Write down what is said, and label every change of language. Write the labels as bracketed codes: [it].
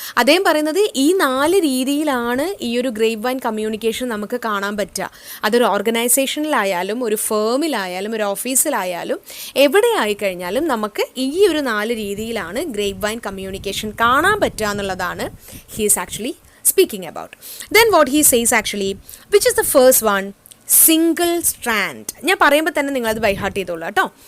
[ml] അദ്ദേഹം പറയുന്നത് ഈ 4 രീതിയിലാണ് ഈ ഒരു ഗ്രേപ്പ് വൈൻ കമ്മ്യൂണിക്കേഷൻ നമുക്ക് കാണാൻ പറ്റുക. അതൊരു ഓർഗനൈസേഷനിലായാലും, ഒരു ഫേമിലായാലും, ഒരു ഓഫീസിലായാലും, എവിടെ ആയിക്കഴിഞ്ഞാലും നമുക്ക് ഈ ഒരു 4 രീതിയിലാണ് ഗ്രേപ്പ് വൈൻ കമ്മ്യൂണിക്കേഷൻ കാണാൻ പറ്റുക എന്നുള്ളതാണ് [en] He is actually speaking about. Then what he says actually, which is the first one? Single strand. [ml] ഞാൻ പറയുമ്പോൾ തന്നെ നിങ്ങളത് ബൈ ഹാർട്ട് ചെയ്തോളൂ കേട്ടോ.